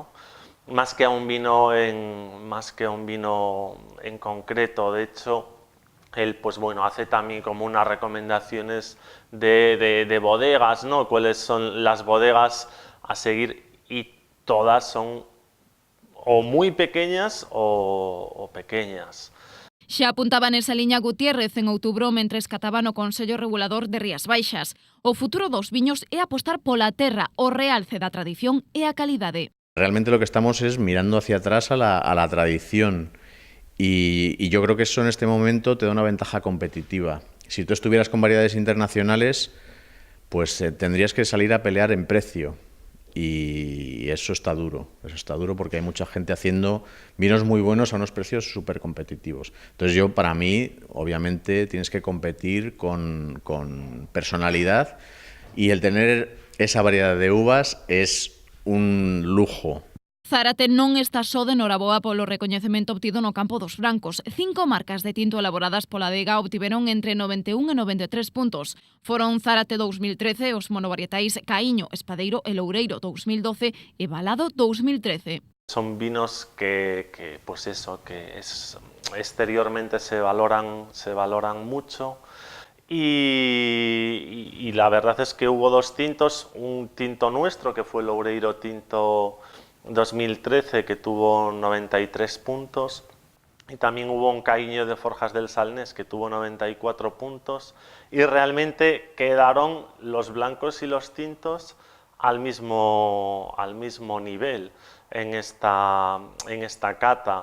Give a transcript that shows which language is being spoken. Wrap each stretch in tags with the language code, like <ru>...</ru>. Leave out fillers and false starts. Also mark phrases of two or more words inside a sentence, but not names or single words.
<es>Más que a un vino en concreto. De hecho, él pues bueno, hace también como unas recomendaciones de bodegas, ¿no? Cuáles son las bodegas a seguir, y todas son o muy pequeñas o pequeñas.</es> <gl>Xa apuntaba nesa liña Gutiérrez en outubro mentres cataba no Consello Regulador de Rías Baixas. O futuro dos viños é apostar pola terra, o realce da tradición e a calidade.</gl> <es>Realmente lo que estamos es mirando hacia atrás a la tradición y yo creo que eso en este momento te da una ventaja competitiva. Si tú estuvieras con variedades internacionales, pues tendrías que salir a pelear en precio. Y eso está duro porque hay mucha gente haciendo vinos muy buenos a unos precios súper competitivos. Entonces para mí, obviamente, tienes que competir con personalidad, y el tener esa variedad de uvas es un lujo.</es> <gl>Zárate non está só de noraboa polo recoñecemento obtido no campo dos francos. 5 marcas de tinto elaboradas pola adega obtiveron entre 91 e 93 puntos. Foron Zárate 2013, os monovarietais Caíño, Espadeiro e Loureiro 2012 e Balado 2013.</gl> <es>Son vinos que pues eso, que exteriormente se valoran mucho. Y la verdad es que hubo dos tintos, un tinto nuestro que fue el Loureiro Tinto 2013 que tuvo 93 puntos, y también hubo un Caíño de Forjas del Salnés que tuvo 94 puntos, y realmente quedaron los blancos y los tintos al mismo nivel en esta cata.</es>